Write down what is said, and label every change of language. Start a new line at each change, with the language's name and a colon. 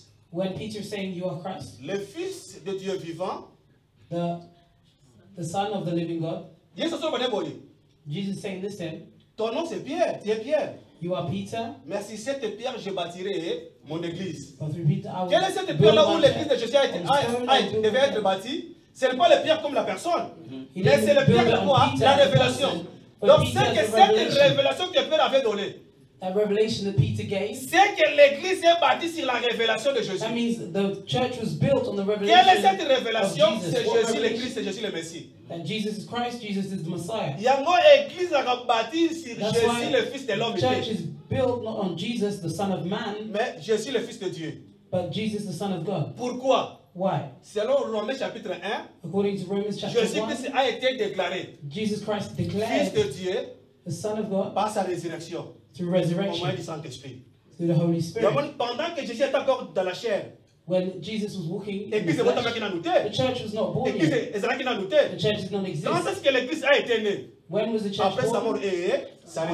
English: When Peter is saying you are Christ,
French: le Fils de Dieu vivant,
English: the Son of the living God, Jesus saying this to him,
French: ton nom c'est Pierre, tu es Pierre.
English: You are Peter.
French: Merci cette pierre, je bâtirai mon église. Quelle est cette pierre-là où l'église de Jésus devait être bâtie? Ce n'est pas la pierre comme la personne, mais c'est la pierre de quoi? La révélation. Donc c'est que cette révélation que Pierre avait donnée,
English: that revelation that Peter gave,
French: c'est que l'église est bâtie sur la révélation de Jésus.
English: That means the church was built on the revelation.
French: Quelle est cette révélation? C'est Jésus le Christ, c'est Jésus le Messie.
English: That Jesus is Christ, Jesus is the Messiah.
French: Yango église a bâti sur Jésus le Fils de l'homme.
English: The church is built not on Jesus the Son of Man,
French: mais Jésus le Fils de Dieu.
English: But Jesus the Son of God.
French: Pourquoi?
English: Why?
French: Selon Romains chapitre 1,
English: according to Romans chapter 1,
French: Jésus-Christ a été déclaré
English: Jesus Christ declared
French: Fils de Dieu
English: the Son of God
French: par sa résurrection.
English: Through resurrection.
French: Au moyen du Saint-Esprit.
English: Through the Holy Spirit.
French: Pendant que Jésus était encore dans la chair,
English: when Jesus was walking in the flesh, the church was not born yet. The church did not exist.
French: Quand est-ce que l'Église a été née?
English: When was the church
French: Après
English: born?
French: sa mort et sa résurrection.